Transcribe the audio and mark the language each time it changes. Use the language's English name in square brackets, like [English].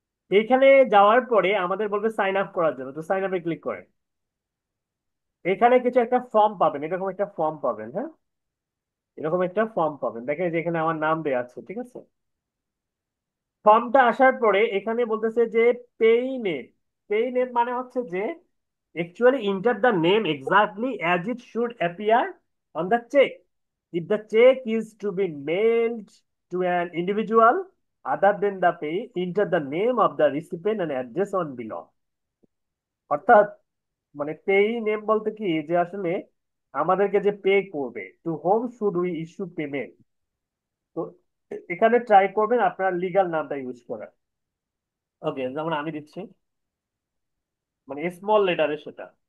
[Bangla] এইখানে যাওয়ার পরে আমাদের বলবে সাইন আপ করার জন্য, তো সাইন আপে ক্লিক করেন। এখানে কিছু একটা ফর্ম পাবেন, এরকম একটা ফর্ম পাবেন, হ্যাঁ। এরকম একটা ফর্ম পাবেন, দেখেন যে এখানে আমার নাম দেওয়া আছে, ঠিক আছে। ফর্মটা আসার পরে এখানে বলতেছে যে পেই নেম। পেই নেম মানে হচ্ছে যে [English] actually enter the name exactly as it should appear on the check. If the check is to be mailed to an individual other than the pay, enter the name of the recipient and address on below. [Bangla] অর্থাৎ মানে পেই name বলতে কি, যে আসলে আমাদেরকে যে pay করবে, [English] To whom should we issue payment. [Bangla] তো এখানে ট্রাই করবেন আপনার লিগ্যাল নামটা ইউজ করার। ওকে, যেমন আমি দিচ্ছি, মানে স্মল লেটারে সেটা।